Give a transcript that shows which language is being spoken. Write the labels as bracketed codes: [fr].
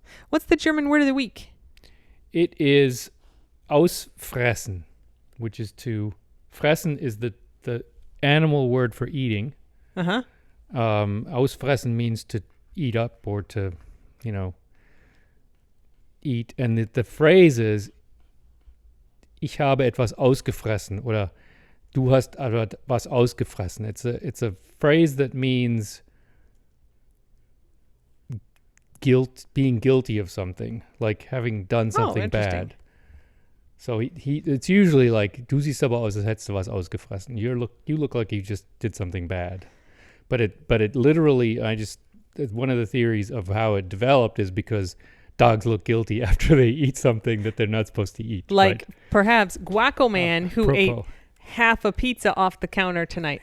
[en] What's the German word of the week? It is ausfressen, which is to fressen is the animal word for eating. Uh-huh. Ausfressen means to eat up or to, eat. And the phrase is, [de] ich habe etwas ausgefressen oder du hast etwas ausgefressen. [en] It's a phrase that means being guilty of something, like having done something bad. So it's usually like, [de] du siehst aber aus, als hättest du was ausgefressen. [en] You look like you just did something bad. But it literally, one of the theories of how it developed is because dogs look guilty after they eat something that they're not supposed to eat. Like right? perhaps Guaco Man, who ate half a pizza off the counter tonight.